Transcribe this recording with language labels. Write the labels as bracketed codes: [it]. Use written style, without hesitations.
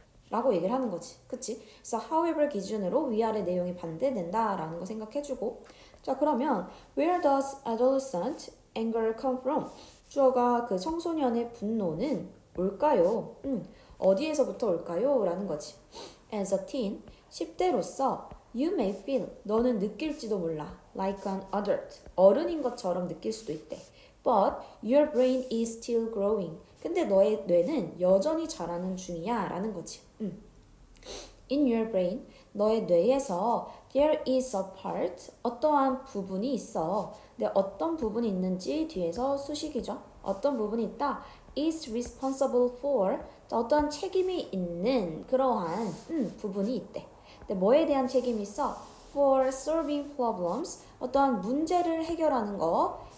[ko] 라고 얘기를 하는 거지. 그치? 그래서 however 기준으로 위아래 내용이 반대된다 라는 거 생각해주고, 자, 그러면 [en] where does adolescent anger come from? [ko] 주어가 그 청소년의 분노는 올까요? 어디에서부터 올까요? 라는 거지. [en] As a teen, [ko] 10대로서 [en] you may feel, [ko] 너는 느낄지도 몰라. [en] like an adult, [ko] 어른인 것처럼 느낄 수도 있대. [en] But your brain is still growing. [ko] 근데 너의 뇌는 여전히 자라는 중이야 라는 거지. [en] In your brain, [ko] 너의 뇌에서 [en] there is a part, [ko] 어떠한 부분이 있어. 근데 어떤 부분이 있는지 뒤에서 수식이죠. 어떤 부분이 있다. [en] is responsible for, [ko] 어떤 책임이 있는 그러한 부분이 있대. 근데 뭐에 대한 책임이 있어? [en] For solving problems, [ko] 어떠한 문제를 해결하는 거.